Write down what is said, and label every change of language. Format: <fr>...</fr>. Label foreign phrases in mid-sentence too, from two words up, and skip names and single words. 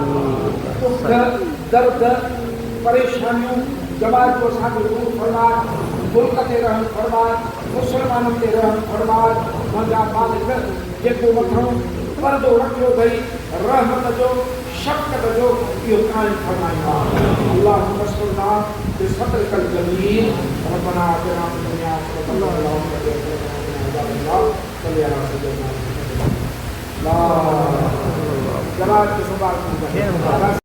<sd>दुख दर्द परेशानियूं जमात जो असांखे दूर फरमाए मुल्क ते रहम फरमाए मुस्लमाननि ते रहम फरमाए मुंहिंजा मालिक जेको मथां पर्दो रखियो अथई रहमत जो शफ़क़त जो इहो क़ाइमु फरमाईंदो आहे।</sd> <ar>اللهم صل بصدرك الجميل ربنا آتنا في الدنيا حسنة وفي الآخرة حسنة وقنا عذاب النار.</ar> <sd>जमात के मुबारक</sd>